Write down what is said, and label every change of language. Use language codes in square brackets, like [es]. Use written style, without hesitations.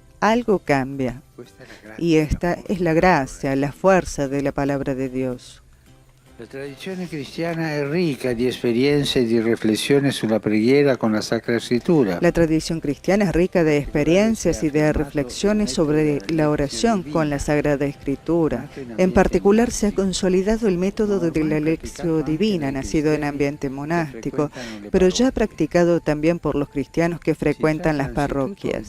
[es] Algo cambia. Y esta es la gracia, la fuerza de la palabra de Dios. [it] La tradizione cristiana è ricca di esperienze e di riflessioni sulla preghiera con la Sacra Escritura. [es] La tradición cristiana es rica de experiencias y de reflexiones sobre la oración con la Sagrada Escritura. En particular, se ha consolidado el método de la lección divina, nacido en ambiente monástico, pero ya practicado también por los cristianos que frecuentan las parroquias.